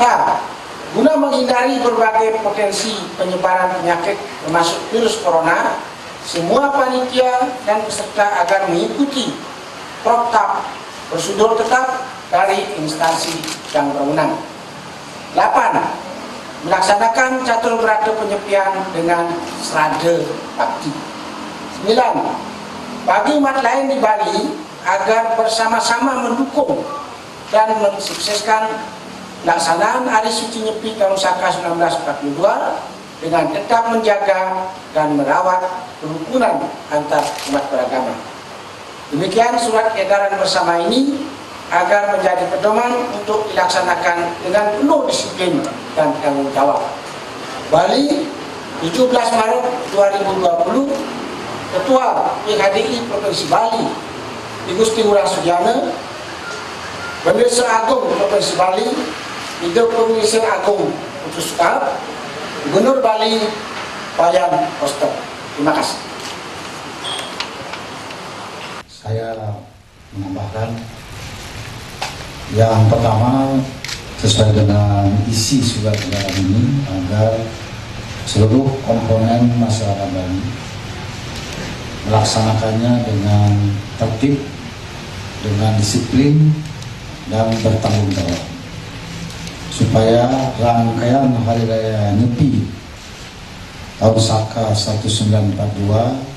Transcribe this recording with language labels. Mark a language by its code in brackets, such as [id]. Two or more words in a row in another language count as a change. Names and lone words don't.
[id] Guna menghindari berbagai potensi penyebaran penyakit termasuk virus corona, semua panitia dan peserta agar mengikuti protap prosedur tetap dari instansi yang berwenang. 8. Melaksanakan catur berata penyepian dengan serada bakti. 9. Bagi umat lain di Bali agar bersama-sama mendukung dan mensukseskan pelaksanaan Hari Suci Nyepi tahun Saka 1942 dengan tetap menjaga dan merawat kerukunan antar umat beragama. Demikian surat edaran bersama ini agar menjadi pedoman untuk dilaksanakan dengan penuh disiplin dan tanggung jawab. Bali, 17 Maret 2020, Ketua PHDI Provinsi Bali, Gusti Ngurah Sugiana, Bendahara Agung Provinsi Bali, Ido Komisioner Agung Putus Sukar, Gubernur Bali, Wayan Koster. Terima kasih. Saya menambahkan yang pertama sesuai dengan isi surat edaran ini agar seluruh komponen masyarakat Bali melaksanakannya dengan tertib, dengan disiplin dan bertanggung jawab, supaya rangkaian Hari Raya Nyepi tahun Saka 1942